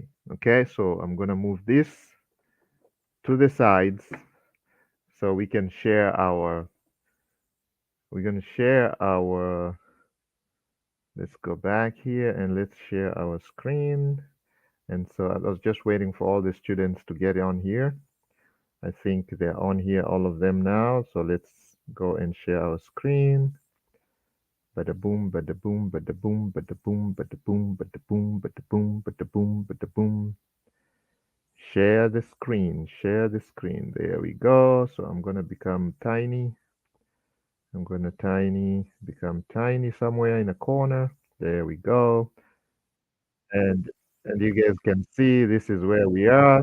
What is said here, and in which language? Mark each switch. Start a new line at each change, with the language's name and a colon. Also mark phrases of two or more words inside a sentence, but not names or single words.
English: Okay, so I'm going to move this to the sides so we can share our, we're going to share our, let's go back here and let's share our screen. And so I was just waiting for all the students to get on here. I think they're on here, all of them now. So let's go and share our screen. Bada boom, bada boom, bada boom, bada boom, bada boom, bada boom, bada boom, bada boom, bada boom. Share the screen, share the screen. There we go. So I'm gonna become tiny. I'm gonna become tiny somewhere in a corner. There we go. And and you guys can see this is where we are.